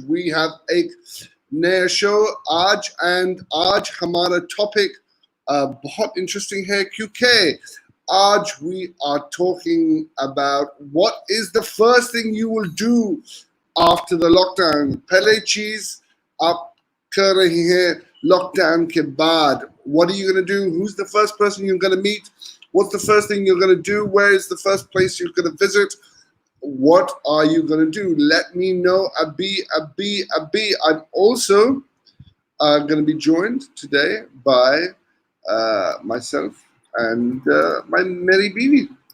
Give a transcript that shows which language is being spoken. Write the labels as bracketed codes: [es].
[en] We have [hi] एक नया show आज आज हमारा topic बहुत interesting है क्योंकि आज [en] we are talking about what is the first thing you will do after the lockdown. [hi] पहले चीज आप कर रहे हैं lockdown के बाद. [en] What are you going to do? Who's the first person you're going to meet? What's the first thing you're going to do? Where is the first place you're going to visit? What are you going to do? Let me know. Abi. I'm also going to be joined today by myself and my Mary Bibi.